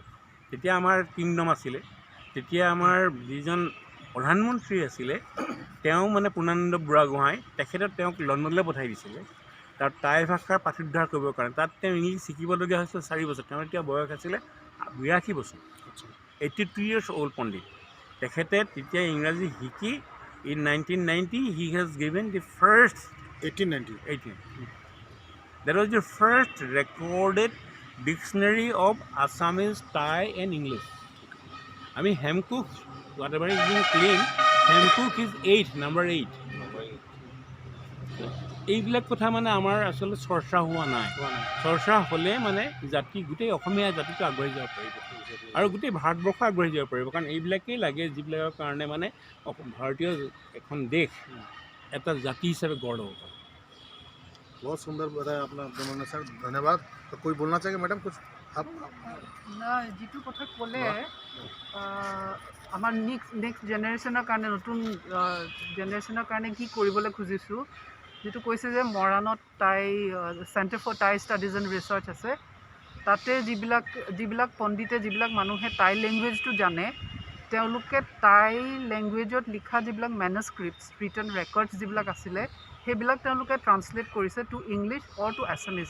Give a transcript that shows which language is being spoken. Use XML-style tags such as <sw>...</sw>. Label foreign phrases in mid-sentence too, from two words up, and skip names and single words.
<as>তেতিয়া আমাৰ কিংডম আছিলে। তেতিয়া আমাৰ যিজন প্ৰধানমন্ত্ৰী আছিলে তেওঁ মানে পূৰ্ণানন্দ বুঢ়াগোহাঁই তেখেতে তেওঁক লণ্ডনলৈ পঠাই দিছিলে তাৰ টাই ভাষাৰ পাঠোদ্ধাৰ কৰিবৰ কাৰণে। তাত তেওঁ ইংলিছ শিকিবলগীয়া হৈছিলে 4 বছৰ। তেওঁৰ এতিয়া বয়স আছিলে 82 বছৰ,</as> <en>82 years old</en> <as>পণ্ডিত। তেখেতে তেতিয়া ইংৰাজী শিকি</as> <en>in 1990 he has given the first 1890 that was the first recorded dictionary of Assamese, Thai and English. I mean Hemcook, whatever is being claimed, Hemcook is 8, number 8.</en> <as>এইবিলাক কথা মানে আমাৰ আচলতে চৰ্চা হোৱা নাই। চৰ্চা হ'লে মানে জাতি গোটেই অসমীয়া জাতিটো আগবাঢ়ি যাব পাৰিব আৰু গোটেই ভাৰতবৰ্ষ আগবাঢ়ি যাব পাৰিব। কাৰণ এইবিলাকেই লাগে যিবিলাকৰ কাৰণে মানে ভাৰতীয় এখন দেশ এটা জাতি হিচাপে গঢ় হ'ব পাৰে।</as> <hi>बहुत सुंदर बताया आपने दोनों ने सर, धन्यवाद। तो कोई बोलना चाहिए मैडम कुछ आप</hi> <as>না যিটো কথা ক'লে আমাৰ</as> <en>next generation</en> <as>কাৰণে নতুন জেনেৰেশ্যনৰ কাৰণে কি কৰিবলৈ খুজিছোঁ, যিটো কৈছে যে মৰাণত টাই চেণ্টাৰ ফৰ টাই ষ্টাডিজ এণ্ড ৰিচাৰ্চ আছে, তাতে যিবিলাক পণ্ডিতে যিবিলাক মানুহে</as> <en>Tai language</en> <as>জানে তেওঁলোকে</as> <en>Tai language</en> <as>লিখা যিবিলাক</as> <en>manuscripts return records</en> <as>যিবিলাক আছিলে সেইবিলাক তেওঁলোকে ট্ৰান্সলেট কৰিছে</as> <en>to English or to Assamese.</en>